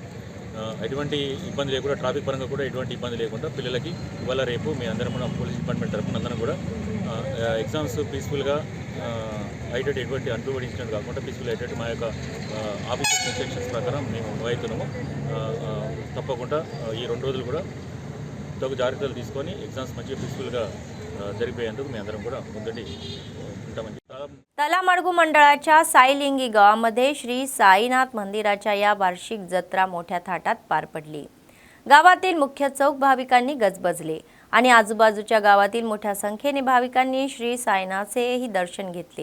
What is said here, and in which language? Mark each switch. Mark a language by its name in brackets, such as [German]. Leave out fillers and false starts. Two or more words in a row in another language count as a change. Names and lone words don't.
[Telugu] ఎటువంటి ఇబ్బంది లేకుండా ట్రాఫిక్ పరంగా కూడా ఎటువంటి ఇబ్బంది లేకుండా పిల్లలకి ఇవాళ రేపు మీ అందరం కూడా [English] police department [Telugu] తరఫున అందరం కూడా ఎగ్జామ్స్ పీస్ఫుల్గా అయ్యేటట్టు ఎటువంటి [English] unproved incident [Telugu] కాకుండా పీస్ఫుల్ అయ్యేటట్టు మా యొక్క [English] officer instructions [Telugu] ప్రకారం మేము అవుతున్నాము. తప్పకుండా ఈ 2 రోజులు కూడా తగు జాగ్రత్తలు తీసుకొని एग्जाम्स మంచిగా పీస్ఫుల్గా జరిపేందుకు మేము అందరం కూడా ముందుండి ఉంటామని. [Marathi] तलामडगू मंडळाच्या साईलिंगी गावामध्ये श्री साईनाथ मंदिराच्या या वार्षिक जत्रा मोठ्या थाटात पार पडली. गावातील मुख्य चौक भाविकांनी गजबजले आणि आजूबाजूच्या गावातील मोठ्या संख्येने भाविकांनी श्री साईनाथचेही दर्शन घेतले.